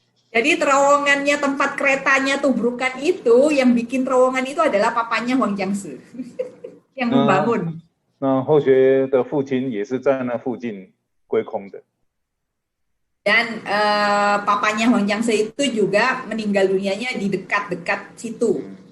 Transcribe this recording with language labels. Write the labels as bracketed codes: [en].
[id] Jadi terowongannya tempat keretanya tubrukan itu, yang bikin terowongan itu adalah papanya Wang Jiangshi yang membangun. [zh] 那后学的父亲也是在那附近归空的。 [id] Dan papanya Wang Jiangshi itu juga meninggal dunianya di dekat-dekat situ.